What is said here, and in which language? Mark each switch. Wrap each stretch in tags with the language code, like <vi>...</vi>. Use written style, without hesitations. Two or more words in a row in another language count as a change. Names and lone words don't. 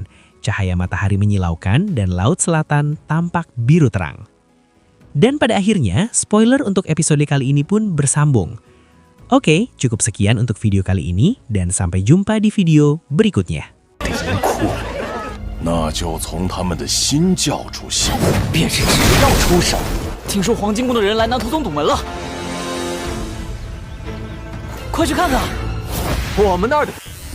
<id>Cahaya matahari menyilaukan dan laut selatan tampak biru terang. Dan pada akhirnya, spoiler untuk episode kali ini pun bersambung. Oke, cukup sekian untuk video kali ini dan sampai jumpa di video berikutnya.</id> <zh>那就从他们的新教主下手。便是只要出手。听说黄金宫的人来南图宗堵门了，快去看看。我们那儿的</zh>